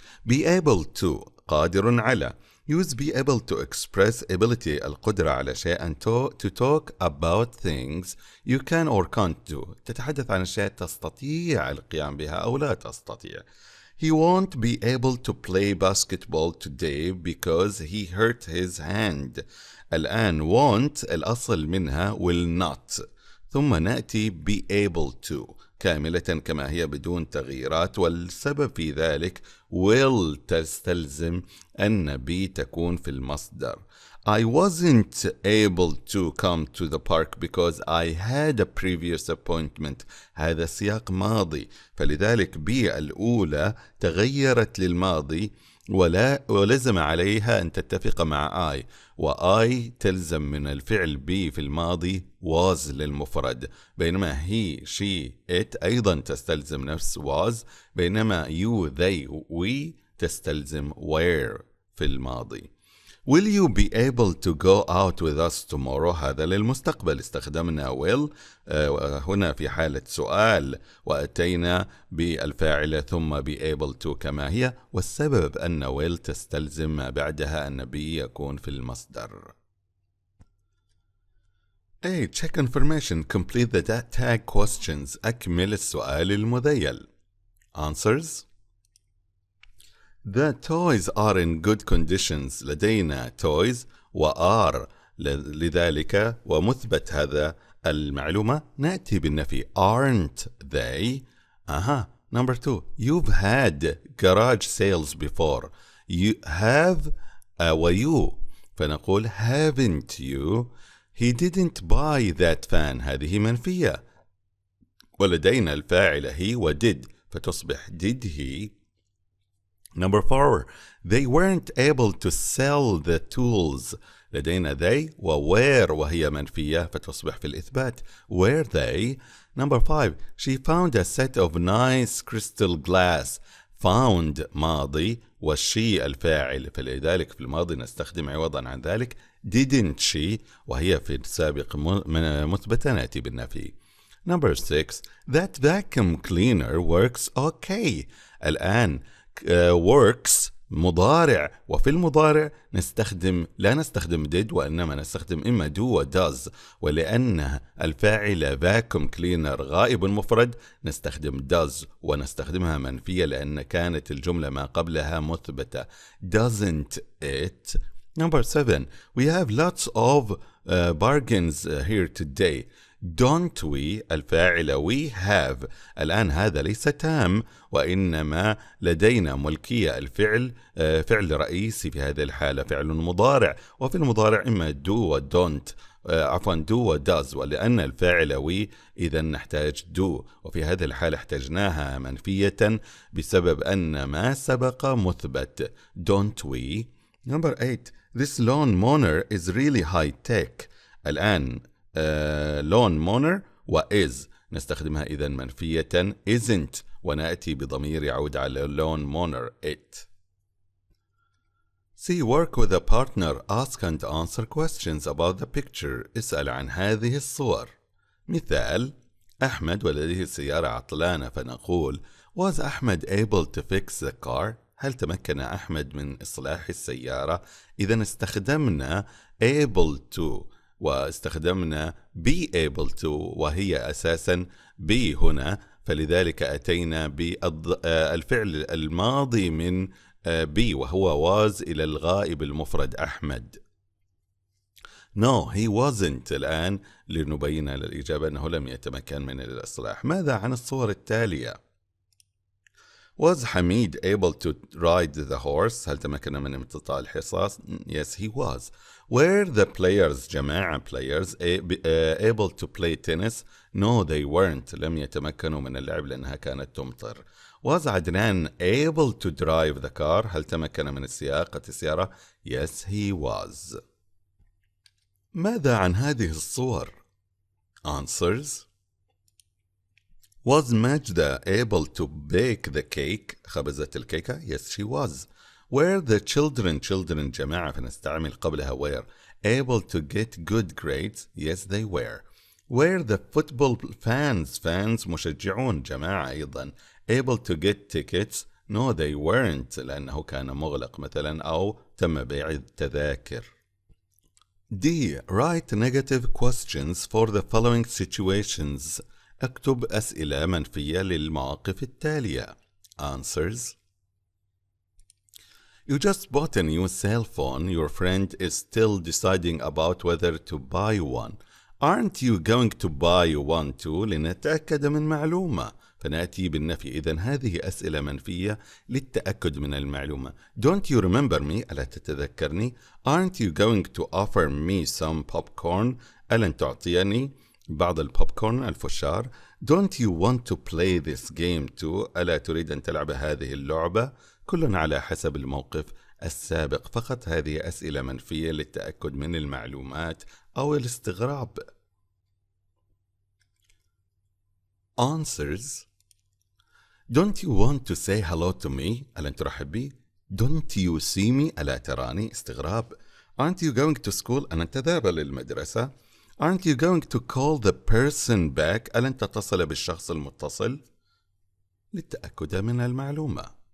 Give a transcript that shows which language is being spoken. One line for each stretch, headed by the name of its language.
English: Be able to
Arabic: قادر على.
English: Use be able to express ability
Arabic: القدرة على شيء
English: and to talk about things you can or can't do.
Arabic: تتحدث عن أشياء تستطيع القيام بها أو لا تستطيع.
English: He won't be able to play basketball today because he hurt his hand.
Arabic: الآن won't الأصل منها
English: will not،
Arabic: ثم نأتي
English: be able to
Arabic: كاملة كما هي بدون تغييرات، والسبب في ذلك will تستلزم أن be تكون في المصدر.
English: I wasn't able to come to the park because I had a previous appointment.
Arabic: هذا سياق ماضي، فلذلك بي الأولى تغيرت للماضي ولزم عليها أن تتفق مع I، وI تلزم من الفعل be في الماضي was للمفرد، بينما
English: he she it
Arabic: أيضا تستلزم نفس was، بينما
English: you they we
Arabic: تستلزم were في الماضي.
English: Will you be able to go out with us tomorrow؟
Arabic: هذا للمستقبل، استخدمنا will هنا في حالة سؤال، وأتينا بالفاعلة ثم
English: be able to
Arabic: كما هي، والسبب أن will تستلزم ما بعدها أن be يكون في المصدر.
English: A. Check information. Complete the tag questions.
Arabic: أكمل السؤال المذيل. Answers.
English: The toys are in good conditions.
Arabic: لدينا toys وare لذلك ومثبت هذا المعلومة نأتي بالنفي
English: aren't they. Number 2. You've had garage sales before. You have
Arabic: ويو فنقول
English: haven't you. He didn't buy that fan.
Arabic: هذه منفية، ولدينا الفاعل he ودid فتصبح
English: did he. Number 4. They weren't able to sell the tools.
Arabic: لدينا
English: they were
Arabic: وهي منفية فتصبح في الإثبات
English: were they. Number 5. She found a set of nice crystal glass.
Arabic: found ماضي والشي الفاعل، فلذلك في الماضي نستخدم عوضا عن ذلك
English: didn't she
Arabic: وهي في السابق مثبتة نأتي بالنفي.
English: Number 6. That vacuum cleaner works okay.
Arabic: الآن works مضارع، وفي المضارع لا نستخدم did وإنما نستخدم إما do و does، ولأن الفاعل
English: vacuum cleaner
Arabic: غائب مفرد نستخدم does ونستخدمها منفية لأن كانت الجملة ما قبلها مثبتة
English: doesn't it. Number 7. We have lots of bargains here today. Don't we الفاعل we have.
Arabic: الآن هذا ليس تام وإنما لدينا ملكية الفعل فعل رئيسي في هذه الحالة فعل مضارع، وفي المضارع إما do و
English: don't do
Arabic: و does، ولأن الفاعل we إذا نحتاج do، وفي هذه الحالة احتجناها منفية بسبب أن ما سبق مثبت
English: don't we. Number 8. This lawn mower is really high tech.
Arabic: الآن
English: lawn mower
Arabic: و is نستخدمها إذا منفية isn't ونأتي بضمير يعود على lawn mower it.
English: C. Work with a partner. Ask and answer questions about the picture.
Arabic: اسأل عن هذه الصور. مثال: أحمد ولديه سيارة عطلانة، فنقول
English: Was Ahmed able to fix the car؟
Arabic: هل تمكن أحمد من إصلاح السيارة؟ إذا استخدمنا able to واستخدمنا
English: be able to
Arabic: وهي أساسا be هنا، فلذلك أتينا بالفعل الماضي من be وهو was إلى الغائب المفرد أحمد.
English: No, he wasn't.
Arabic: الآن لنبين للإجابة أنه لم يتمكن من الإصلاح. ماذا عن الصور التالية؟
English: Was Hamid able to ride the horse؟
Arabic: هل تمكن من امتطاء الحصان؟
English: Yes, he was. Were the players جماعة players able to play tennis؟ No, they weren't.
Arabic: لم يتمكنوا من اللعب لأنها كانت تمطر.
English: Was Adnan able to drive the car؟
Arabic: هل تمكن من سياقة السيارة؟
English: Yes, he was.
Arabic: ماذا عن هذه الصور؟ Answers.
English: Was Majda able to bake the cake؟
Arabic: خبزت الكيكة؟
English: Yes, she was. Were the children
Arabic: جماعة فنستعمل قبلها
English: were able to get good grades؟ Yes, they were. Were the football fans
Arabic: مشجعون جماعة أيضا
English: able to get tickets؟ No, they weren't
Arabic: لأنه كان مغلق مثلا أو تم بيع التذاكر.
English: D. Write negative questions for the following situations.
Arabic: اكتب أسئلة منفية للمواقف التالية.
English: Answers. You just bought a new cell phone. Your friend is still deciding about whether to buy one. Aren't you going to buy one too؟
Arabic: لنتأكد من معلومة. فنأتي بالنفي. إذن هذه أسئلة منفية للتأكد من المعلومة.
English: Don't you remember me؟
Arabic: ألا تتذكرني؟
English: Aren't you going to offer me some popcorn؟
Arabic: ألن تعطيني بعض البوبكورن الفشار؟
English: Don't you want to play this game too؟
Arabic: ألا تريد أن تلعب هذه اللعبة؟ كل على حسب الموقف السابق فقط. هذه أسئلة منفية للتأكد من المعلومات أو الاستغراب.
English: Answers. Don't you want to say hello to me؟
Arabic: ألن ترحب بي؟
English: Don't you see me؟
Arabic: ألا تراني؟
English: استغراب. Aren't you going to school؟
Arabic: ألن تذهب للمدرسة؟
English: Aren't you going to call the person back؟
Arabic: ألن تتصل بالشخص المتصل؟ للتأكد من المعلومة.